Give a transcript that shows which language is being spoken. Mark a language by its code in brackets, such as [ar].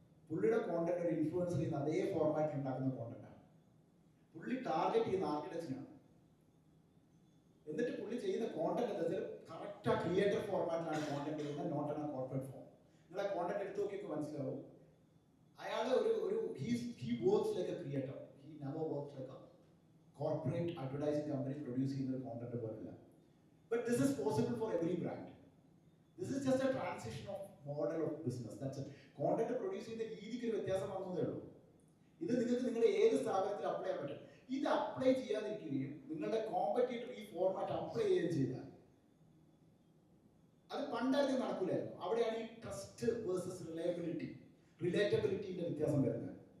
[ml] പുള്ളിയുടെ കോണ്ടന്റ് ഒരു ഇൻഫ്ലുവൻസർ ചെയ്യുന്ന അതേ ഫോർമാറ്റിൽ ഉണ്ടാക്കുന്ന കോണ്ടന്റാണ്. പുള്ളി ടാർഗറ്റ് ചെയ്യുന്ന ആർക്കിടെക്റ്റിനാണ്. എന്നിട്ട് പുള്ളി ചെയ്യുന്ന കോണ്ടന്റ് എന്താ വെച്ചാൽ കറക്റ്റ് ആ ക്രിയേറ്റർ ഫോർമാറ്റിലാണ് കോണ്ടന്റ് ചെയ്യുന്നത്, [en] Not an a corporate form. [ml] നിങ്ങളെ കോണ്ടന്റ് എടുത്ത് നോക്കിയൊക്കെ മനസ്സിലാവും. അയാൾ [en] he works like a creator. He never works like a corporate advertising company produce [ml] ചെയ്യുന്ന കോണ്ടന്റ് പോലെയല്ല. [en] But this is possible for every brand. This is just a transition of model of business. That's it. [ml] Content produce ചെയ്യുന്ന രീതിക്ക് ഒരു വ്യത്യാസം വന്നതേ ഉള്ളൂ. ഇത് നിങ്ങൾക്ക് നിങ്ങളുടെ ഏത് സ്ഥാപനത്തിൽ അപ്ലൈ ചെയ്യാൻ പറ്റും. ഇത് അപ്ലൈ ചെയ്യാതിരിക്കുകയും നിങ്ങളുടെ കോമ്പറ്റീറ്റർ ഈ ഫോർമാറ്റ് അപ്ലൈ ചെയ്യുകയും ചെയ്താൽ അത് പണ്ടായിരുന്നു നടക്കില്ലായിരുന്നു. അവിടെയാണ് ഈ ട്രസ്റ്റ് വേഴ്സസ് റിലേറ്റബിലിറ്റിന്റെ വ്യത്യാസം വരുന്നത്.